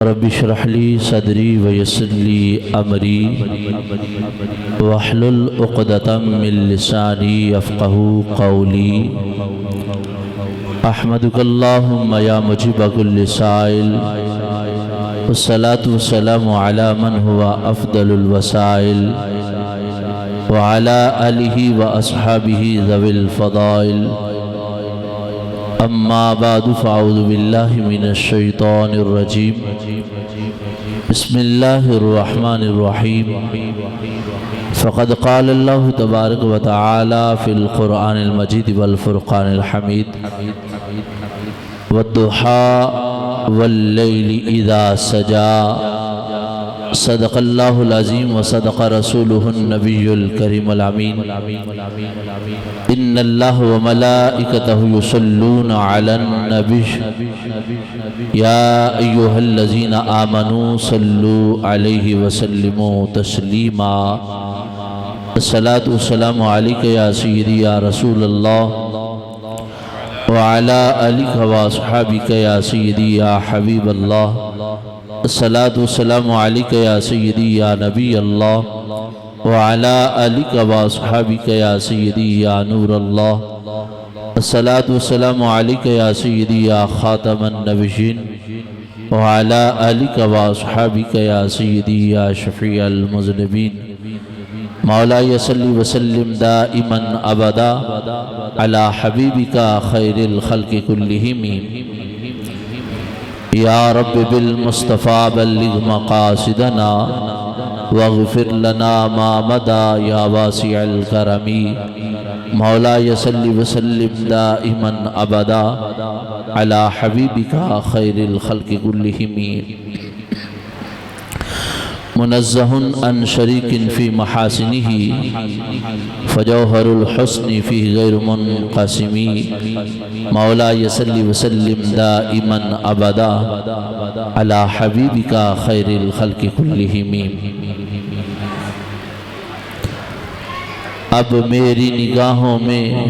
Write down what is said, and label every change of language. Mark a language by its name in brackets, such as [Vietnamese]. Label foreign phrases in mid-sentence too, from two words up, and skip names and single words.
[Arabic] رب اشرح لي صدري ويسر لي أمري واحلل عقدة من لساني يفقهوا قولي. أحمدك اللهم يا مجيب كل سائل والصلاة والسلام على من هو أفضل الوسائل وعلى آله وأصحابه ذوي الفضائل. أما بعد فأعوذ بالله من الشيطان الرجيم. بسم الله الرحمن الرحيم. فقد قال الله تبارك وتعالى في القرآن المجيد والفرقان الحميد والضحى والليل إذا سجى. صدق الله العظيم وصدق رسوله النبي الكريم الأمين. إن الله وملائكته يصلون على النبي يا أيها الذين آمنوا صلوا عليه وسلموا تسليما. الصلاة والسلام عليك يا سيدي يا رسول الله وعلى آلك وأصحابك يا سيدي يا حبيب الله. الصلاة والسلام عليك يا سيدي يا نبي الله وعلى آلك وأصحابك يا سيدي يا نور الله. الصلاة والسلام عليك يا سيدي يا خاتم النبيين وعلى آلك وأصحابك يا سيدي يا شفيع المذنبين. مولاي صل وسلم دائما أبدا على حبيبك خير الخلق كلهم. يا رب بالمصطفى بلغ مقاصدنا واغفر لنا ما مضى يا واسع الكرم. مولاي صل وسلم دائما أبدا على حبيبك خير الخلق كلهم. منزه عن شريك في محاسنه فجوهر الحسن فيه غير منقسم. مولاي صل وسلم دائما أبدا على حبيبك خير الخلق كلهم. [Urdu] اب میری نگاہوں میں